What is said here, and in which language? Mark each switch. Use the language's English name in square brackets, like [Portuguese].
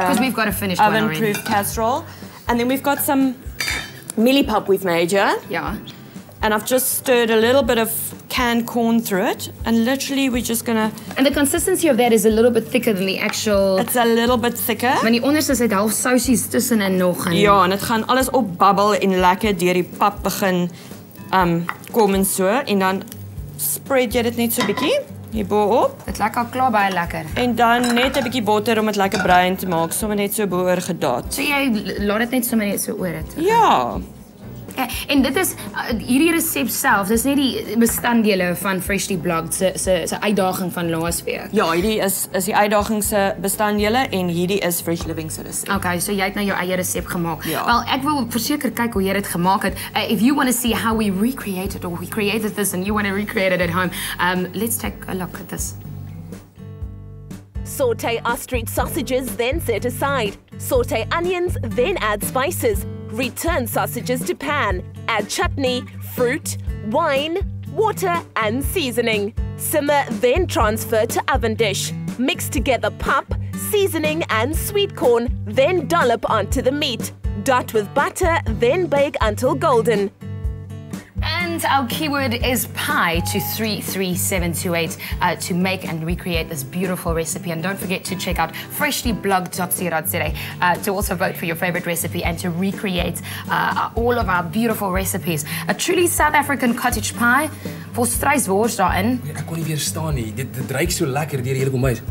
[English] Because we've got a finished one already. Oven-proof casserole. And then we've got some millipap we've made here. Yeah. And I've just stirred a little bit of canned corn through it, and literally we're just gonna... And the consistency of that is a little bit thicker than the actual... It's a little bit thicker. [Afrikaans] Maar die onderste sit half sousies tussenin nog. Ja, en dit gaan alles opbabbel en lekker deur die pap begin kom en so, en dan spread jy dit net so bietjie hierbo op. Dit lyk al klaar baie lekker. En dan net 'n bietjie botter om dit lekker bruin te maak, sommer net so bo-oor gedaat. So jy laat dit net sommer net so oor dit. Ja. Ja, en dit is hierdie resep self, dis net die bestanddele van Freshly Blogged se uitdaging van laasweek. Ja, hierdie is die uitdaging se bestanddele en hierdie is Fresh Living se resep. Okay, so jy het nou jou eie resep gemaak. Ja. Wel, ek wil verseker kyk hoe jy dit gemaak het. [English] If you want to see how we recreated or we created this and you want to recreate it at home, let's take a look at this. Saute ostrich sausages, then set aside. Saute onions, then add spices. Return sausages to pan. Add chutney, fruit, wine, water and seasoning. Simmer, then transfer to oven dish. Mix together pap, seasoning and sweet corn, then dollop onto the meat. Dot with butter, then bake until golden. And our keyword is pie to 33728 to make and recreate this beautiful recipe. And don't forget to check out freshlyblogged.co.za to also vote for your favorite recipe and to recreate all of our beautiful recipes. A truly South African cottage pie. [Afrikaans] Vol struiswors daarin. Ek kon nie weerstaan nie. Dit ruik so lekker deur die hele kombuis.